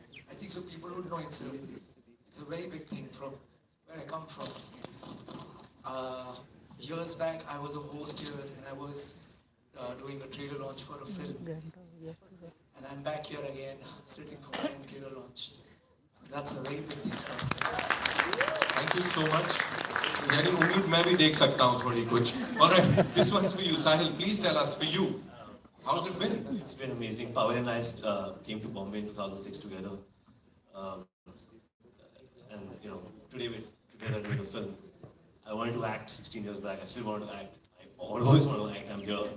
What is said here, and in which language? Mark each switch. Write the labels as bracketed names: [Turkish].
[English] I think so people would know it's a very big thing from where I come from. Years back, I was a host here and I was doing a trailer launch for a film. And I'm back here again, sitting for my own trailer launch. So that's a very big thing for me. Thank you so much. [Hindi] यानी उम्मीद मैं भी देख सकता हूँ थोड़ी कुछ. [English] Alright, this one's for you, Sahil. Please tell us, for you, how's it been? It's been amazing. Pavail and I came to Bombay in 2006 together. And, you know, today we're together doing a film. I wanted to act 16 years back. I still want to act. I always want to act. I'm here.